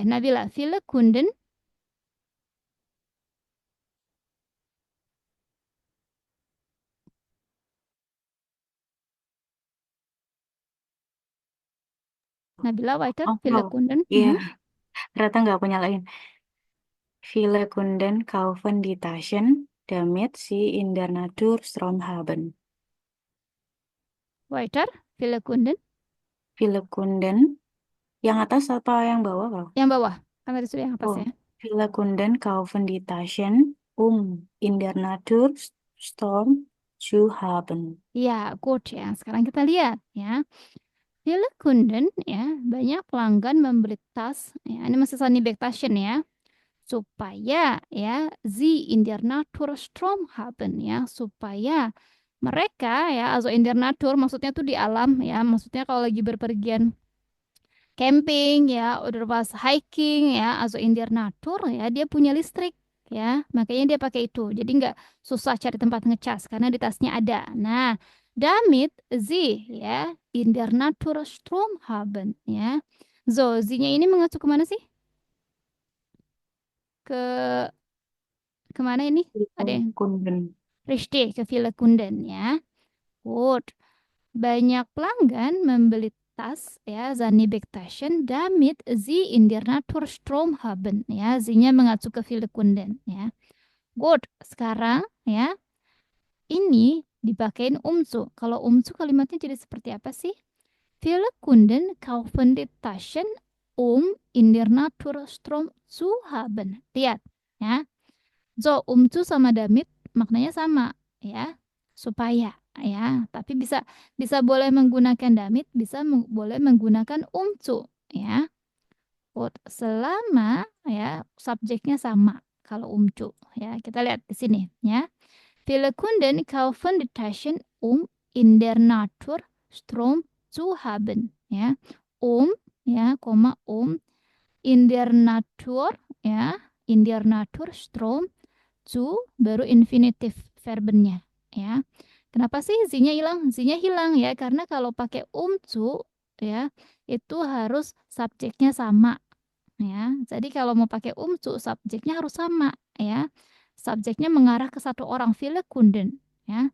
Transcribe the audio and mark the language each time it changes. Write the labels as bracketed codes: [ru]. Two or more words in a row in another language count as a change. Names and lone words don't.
[de] Nabila, viele Kunden Nabila weiter, viele Oh, Kunden. [id] iya. Ternyata nggak punya lain. [de] Viele Kunden kaufen die Taschen, damit sie in der Natur Strom haben. Weiter, viele Kunden. Viele Kunden, [id] yang atas apa yang bawah, Kak? Yang bawah. Kan tadi sudah yang atas Oh, ya. [de] viele Kunden kaufen die Taschen, in der Natur Strom zu haben. [id] Ya, good ya. Sekarang kita lihat ya. [de] Viele Kunden [id] ya, banyak pelanggan membeli tas ya. Ini masih Sunny Bektaschen ya. Supaya ya [de] sie in der Natur Strom haben [id] ya, supaya mereka ya, [de] also in der Natur [id] maksudnya tuh di alam ya, maksudnya kalau lagi berpergian camping ya, [de] oder was [id] hiking ya, [de] also in der Natur [id] ya, dia punya listrik ya, makanya dia pakai itu. Jadi nggak susah cari tempat ngecas karena di tasnya ada. Nah, [de] damit sie ya in der Natur Strom haben ya. [id] So, sie-nya ini mengacu kemana sih? Ke kemana ini? Ada yang [de] Kunden. [id] Richtig, ke [de] Villa Kunden [id] ya. Good. Banyak pelanggan membeli tas ya, [de] Zanibektaschen, damit sie in der Natur Strom haben ya. [id] Sie-nya mengacu ke [de] Villa Kunden [id] ya. [en] Good. [id] Sekarang ya, ini dipakein umzu. Kalau umzu kalimatnya jadi seperti apa sih? [de] Viele Kunden kaufen die Taschen, in der Natur Strom zu haben. [id] Lihat ya. So, umzu sama damit maknanya sama ya, supaya ya, tapi bisa boleh menggunakan damit, bisa boleh menggunakan umzu ya. Selama ya subjeknya sama kalau umzu ya. Kita lihat di sini ya. [de] Viele Kunden kaufen die Taschen, in der Natur Strom zu haben ya. [id] Ya, koma [de] in der Natur [id] ya, [de] in der Natur Strom zu [id] baru infinitif verbennya ya. Kenapa sih Z-nya hilang? Z-nya hilang ya karena kalau pakai zu ya itu harus subjeknya sama ya. Jadi kalau mau pakai zu subjeknya harus sama ya. Subjeknya mengarah ke satu orang, [de] viele Kunden ya.